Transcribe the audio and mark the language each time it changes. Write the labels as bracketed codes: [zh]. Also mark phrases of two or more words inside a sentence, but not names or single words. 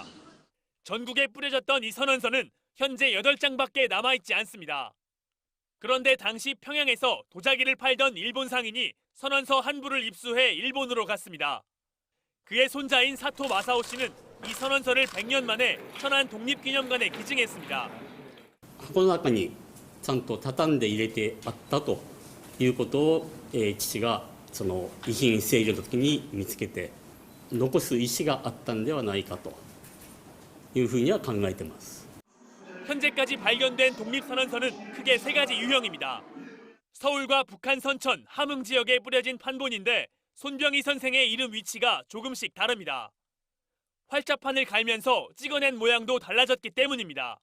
[ko] 전국에 뿌려졌던 이 선언서는 현재 8장밖에 남아있지 않습니다. 그런데 당시 평양에서 도자기를 팔던 일본 상인이 선언서 한 부를 입수해 일본으로 갔습니다. 그의 손자인 사토 마사오 씨는 이 선언서를 100년 만에 천안 독립기념관에 기증했습니다. [ja] 箱の中にちゃんと畳んで入れてあったということを、父がその遺品整理の時に見つけて残す意思があったんではないかというふうには考えています。 [ko] 현재까지 발견된 독립선언서는 크게 3가지 유형입니다. 서울과 북한 선천, 함흥 지역에 뿌려진 판본인데 손병희 선생의 이름 위치가 조금씩 다릅니다. 활자판을 갈면서 찍어낸 모양도 달라졌기 때문입니다.